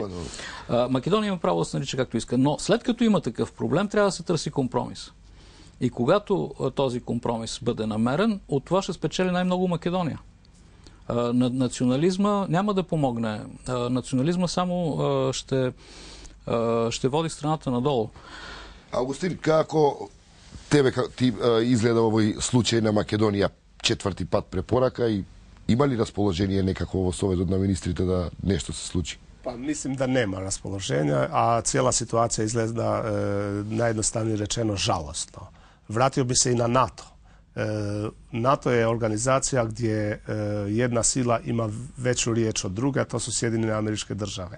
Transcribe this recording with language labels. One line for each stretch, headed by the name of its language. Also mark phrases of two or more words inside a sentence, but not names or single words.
Bulgarian: Македония има право да се нарича както иска. Но след като има такъв проблем, трябва да се търси компромис. И когато този компромис бъде намерен, от това ще спечели най-много Македония. Национализма няма да помогне. Национализма само ще води страната надолу.
Macedonian: Августин, како ти изгледа овој случај на Македонија, четврти пат препорака, и има ли расположение некако во Советот на министрите да нешто се случи?
Croatian: Pa mislim da nema raspoloženja, a cijela situacija izgleda najjednostavnije rečeno žalostno. Vratio bi se i na NATO. NATO je organizacija gdje jedna sila ima veću riječ od druge, a to su Sjedinjene Američke Države.